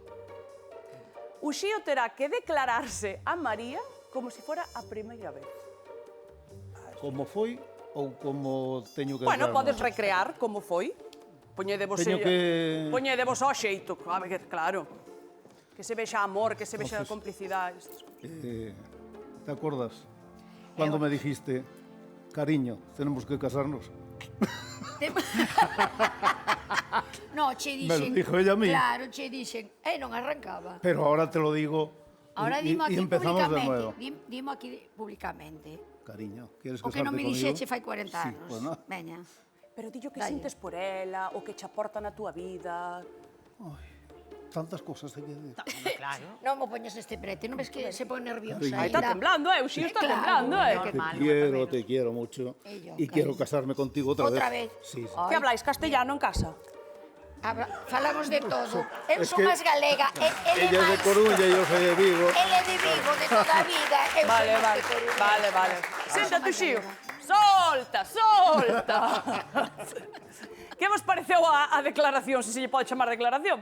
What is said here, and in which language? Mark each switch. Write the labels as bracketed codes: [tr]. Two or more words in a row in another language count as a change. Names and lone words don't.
[gl] Uxío terá que declararse a María como si fora a primeira vez. Como foi ou como teño que... Bueno, dar, podes non? recrear como foi. Poñedevos Teño que... Poñedevos ao xeito, claro. Que se vexa amor, que se vexa [es] Entonces- [gl] complicidade. [es] ¿Te acuerdas? Cuando me dijiste, cariño, tenemos que casarnos. [gl] No, che [es] Me [gl] dixen... [es] lo dijo ella a mí. [gl] Claro, che dixen... non arrancaba. [es] Pero ahora te lo digo Ahora y [gl] dimo aquí [es] empezamos de públicamente. nuevo. [gl] Dimo aquí públicamente. [es] Cariño, ¿quieres [gl] O [es] casarte [gl] que non me [es] conmigo? [gl] dixeche fai 40 [es] Sí, [gl] anos. [es] bueno. [gl] Veña. Pero dillo que Dalle. sintes por ela, o que che aporta na túa vida. [es] Tantas cosas te quiero decir. Claro. [gl] Non mo poñes este prete, non ves que [es] se pone nerviosa? [gl] Ay, Aí está ainda? [es] temblando, Uxío está Claro, temblando, normal. Te quiero mucho Y yo, y quiero cariño. casarme contigo otra vez. [gl] Outra vez? [es] Sí, sí. Ay. [gl] Que habláis castellano en casa? Falamos de todo. Eu [es] Es [gl] son [es] que [gl] máis galega. Ele [es] Ella es de [gl] máis... [es] Coruña y yo soy de Vigo. [gl] Ele é de Vigo, de toda a vida. Eu Vale, son máis vale, de Coruña. vale, vale. Séntate, máis Uxío. galega. Solta, solta. Que vos pareceu a declaración, se lle pode chamar declaración?